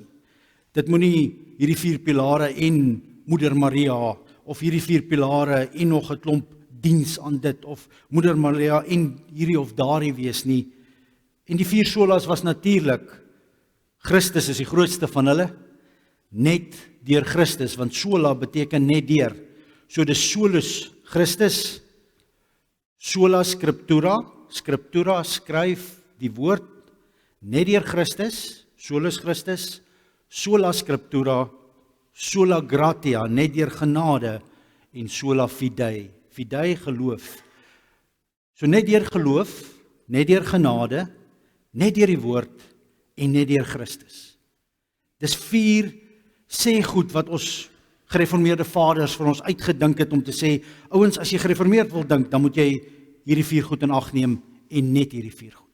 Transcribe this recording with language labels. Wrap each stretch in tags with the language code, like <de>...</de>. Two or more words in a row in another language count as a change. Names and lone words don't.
<af>Dit moet nie hierdie 4 pilare en Moeder Maria of hierdie 4 pilare en nog 'n klomp diens aan dit of Moeder Maria en hierdie of daardie wees nie. En die 4 solas was natuurlik, Christus is die grootste van hulle, net deur Christus, want sola beteken net deur. So dis</af> <la>solus Christus, sola scriptura, scriptura</la> <af>skryf die woord, net deur Christus,</af> <la>solus Christus, sola scriptura, sola gratia,</la> <af>net deur genade en</af> <la>sola fidei, fidei</la> <af>geloof. So net deur geloof, net deur genade, net deur die woord en net deur Christus. Dis 4 sê goed wat ons gereformeerde vaders vir ons uitgedink het om te sê, ouens, as jy gereformeerd wil dink, dan moet jy hierdie 4 goed in ag neem en net hierdie 4 goed.</af>